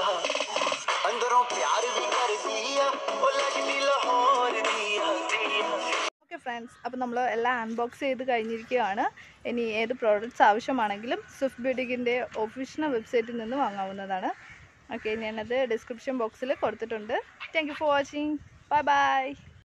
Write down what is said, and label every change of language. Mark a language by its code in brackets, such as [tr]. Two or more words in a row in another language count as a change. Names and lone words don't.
[pa] ਅੰਦਰੋਂ ਪਿਆਰ ਭੀ ਕਰ ਦੀਆ ਓ ਲਗਦੀ ਲਾਹੌਰ ਦੀਆ. [en] Okay friends, [ml] അപ്പോൾ നമ്മൾ എല്ലാം അൺബോക്സ് ചെയ്ത് കഴിഞ്ഞിരിക്കുകയാണ്. ഇനി ഏത് പ്രോഡക്റ്റ്സ് ആവശ്യമാണെങ്കിലും സ്വിഫ്റ്റ് ബ്യൂട്ടിക്കിൻ്റെ ഒഫീഷ്യൽ വെബ്സൈറ്റിൽ നിന്ന് വാങ്ങാവുന്നതാണ്. ഓക്കെ, ഞാനത് ഡിസ്ക്രിപ്ഷൻ ബോക്സിൽ കൊടുത്തിട്ടുണ്ട്. [en] Thank you for watching. Bye bye.